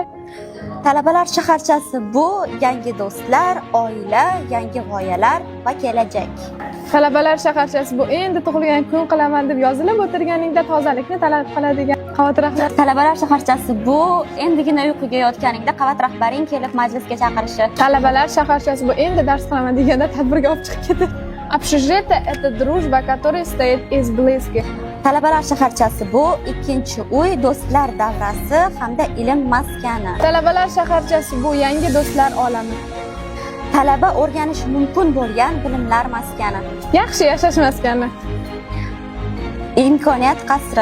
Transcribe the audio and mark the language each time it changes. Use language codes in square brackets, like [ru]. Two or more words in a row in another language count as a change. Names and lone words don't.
[uz] Talabalar shaharchasi bu yangi do'stlar, oila, yangi g'oyalar va kelajak. Talabalar shaharchasi bu endi tug'ilgan kun qilaman deb yozilib o'tirganingda tozalikni talab qiladigan xavotirlar. Talabalar shaharchasi bu endigina uyquga yotganingda qavat rahbaring kelib majlisga chaqirishi. Talabalar shaharchasi bu endi dars qilaman deganda tadbirga olib chiqib ketadi. [ru] Общежитие – это дружба, которая стоит из близких. [uz] Talabalar shaharchasi bu ikkinchi uy, do'stlar davrasi hamda ilm maskani. Talabalar shaharchasi bu yangi do'stlar olami. Talaba o'rganish mumkin bo'lgan bilimlar maskani. Yaxshi yashash maskani. Imkoniyat qasri.